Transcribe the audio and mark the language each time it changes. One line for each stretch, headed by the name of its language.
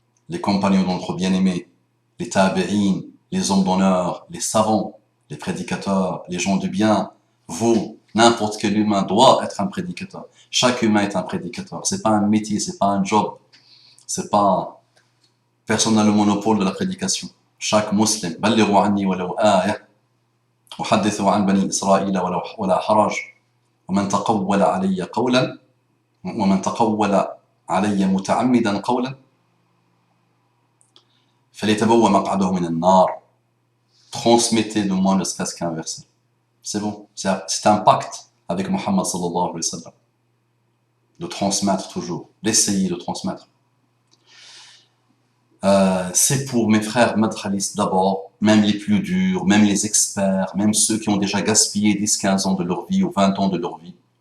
French: les compagnons de notre bien-aimé, les tabi'in, les hommes d'honneur, les savants, les prédicateurs, les gens du bien, vous, n'importe quel humain doit être un prédicateur. Chaque humain est un prédicateur. C'est pas un métier, c'est pas un job, c'est pas personne n'a le monopole de la prédication. Chaque musulman,
Arabic: بلغوا عني ولو آية أحدثوا عن بني إسرائيل ولا حرج ومن تقول علي قولا ومن تقول علي متعمدا قولا فليتبوأ مقعده من النار.
French: Transmettez de moi ne serait-ce qu'un verset. C'est bon, c'est un pacte avec Muhammad sallallahu alayhi wa sallam de transmettre toujours, d'essayer de transmettre. C'est pour mes frères madkhalistes d'abord, même les plus durs, même les experts, même ceux qui ont déjà gaspillé 10-15 ans de leur vie ou 20 ans de leur vie.